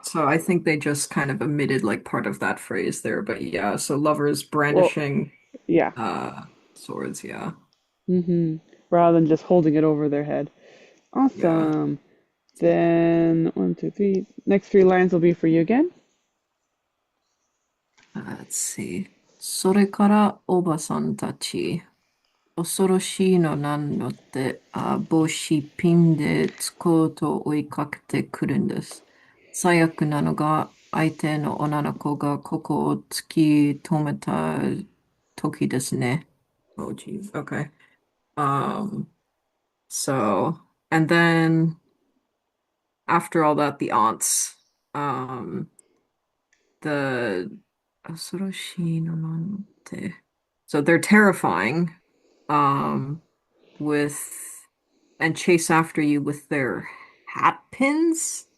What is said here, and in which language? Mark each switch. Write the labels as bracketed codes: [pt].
[en] So I think they just kind of omitted like part of that phrase there. But yeah. So lovers well, brandishing yeah. uh swords. Yeah. hmm Rather than just holding it over their head. Yeah. Awesome. Then one, two, three. Next three lines will be for you again. Let's see. [ja] それからおばさんたち。恐ろしいのなんのって、帽子ピンでつこうと追いかけてくるんです。最悪なのが、相手の女の子がここを突き止めた時ですね。 [en] Oh, geez. Okay. Um, so, and then after all that, the aunts, the [ja] 恐ろしいのなんのって。 [en] So they're terrifying, um, with and chase after you with their hat pins.